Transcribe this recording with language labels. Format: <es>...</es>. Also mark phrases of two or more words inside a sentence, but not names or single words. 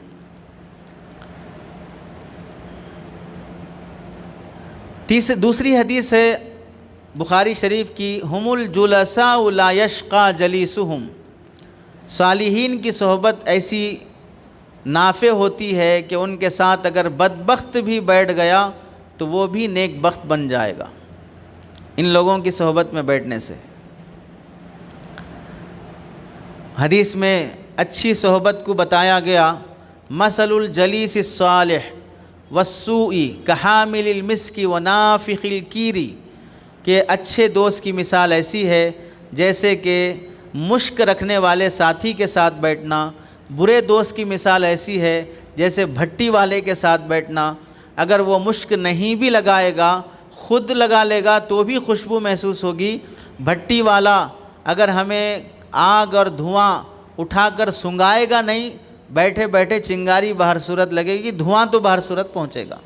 <ur>دوسری حدیث ہے بخاری شریف کی،</ur> <ar>ہم الجلساء لا یشقى جلیسہم،</ar> <ur>صالحین کی صحبت ایسی نافع ہوتی ہے کہ ان کے ساتھ اگر بدبخت بھی بیٹھ گیا تو وہ بھی نیک بخت بن جائے گا ان لوگوں کی صحبت میں بیٹھنے سے۔ حدیث میں اچھی صحبت کو بتایا گیا،</ur> <ar>مثل الجلیس الصالح والسوء کحامل المسک ونافخ الکیر،</ar> <ur>کہ اچھے دوست کی مثال ایسی ہے جیسے کہ مشک رکھنے والے ساتھی کے ساتھ بیٹھنا، برے دوست کی مثال ایسی ہے جیسے بھٹی والے کے ساتھ بیٹھنا، اگر وہ مشک نہیں بھی لگائے گا، خود لگا لے گا تو بھی خوشبو محسوس ہوگی، بھٹی والا اگر ہمیں آگ اور دھواں اٹھا کر سنگائے گا نہیں، بیٹھے بیٹھے چنگاری بہر صورت لگے گی، دھواں تو بہر صورت پہنچے گا۔</ur>